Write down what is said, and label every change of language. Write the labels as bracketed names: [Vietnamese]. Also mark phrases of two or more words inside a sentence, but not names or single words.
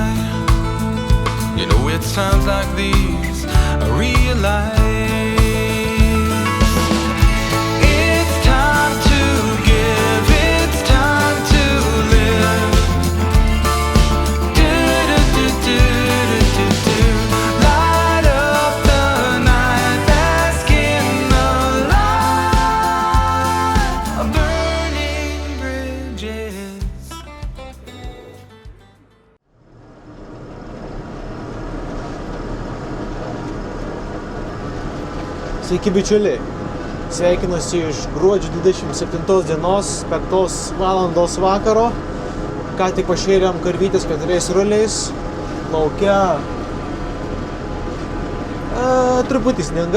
[English] You know, it's times like these I realize it's time to give, it's time to live. Light up the night, bask in the light of burning bridges. [Lithuanian] Sveiki bičiuliai, sveikinuosi iš gruodžio 27 dienos, 5 valandos vakaro. Ką tik pašėrėm karvytės 4 ruliais, lauke truputį sninga.